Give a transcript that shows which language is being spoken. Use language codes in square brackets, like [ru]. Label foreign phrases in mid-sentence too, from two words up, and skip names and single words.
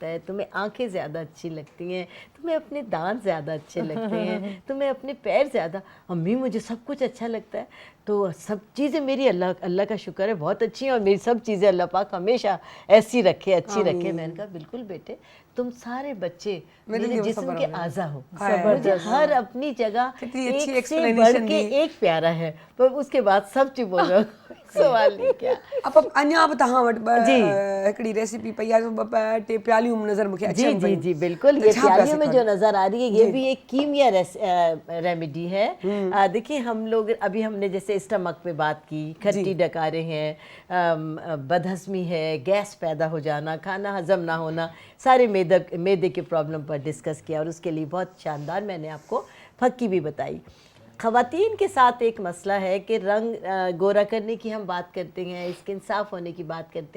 [ur] ہے تمہیں آنکھیں زیادہ اچھی لگتی ہیں تمہیں اپنے دانت زیادہ اچھے لگتے ہیں تمہیں اپنے پیر زیادہ امی مجھے سب کچھ اچھا لگتا ہے تو سب چیزیں میری اللہ کا شکر ہے بہت اچھی ہیں اور میری سب چیزیں اللہ پاک ہمیشہ ایسی رکھے اچھی رکھے میں نے کہا بالکل بیٹے تم سارے بچے میرے جسم کے اعضاء ہو مجھے ہر اپنی جگہ ایک سے بڑھ کے ایک پیارا ہے پر اس کے بعد سب چیز بول رہا ہوں سوال نہیں کیا [sd] اب اञा بि तव्हां वटि हिकिड़ी रेसिपी पई आहे ॿ टे प्यालियूं नज़र मूंखे [ur] جی [sd] अचनि [ur] جی [sd] पयूं [ur] جی بالکل یہ پیالیوں میں جو نظر آ رہی ہے یہ بھی ایک کیمیا ریمیڈی ہے دیکھیے ہم لوگ ابھی ہم نے جیسے اسٹمک پہ بات کی کھٹی ڈکاریں ہیں بدہضمی ہے گیس پیدا ہو جانا کھانا ہضم نہ ہونا سارے میدے کے پرابلم پر ڈسکس کیا اور اس کے لیے بہت شاندار میں نے آپ کو پھکی بھی بتائی خواتین کے ساتھ ایک مسئلہ ہے کہ رنگ گورا کرنے کی ہم بات کرتے ہیں اسکن صاف ہونے کی بات کرتے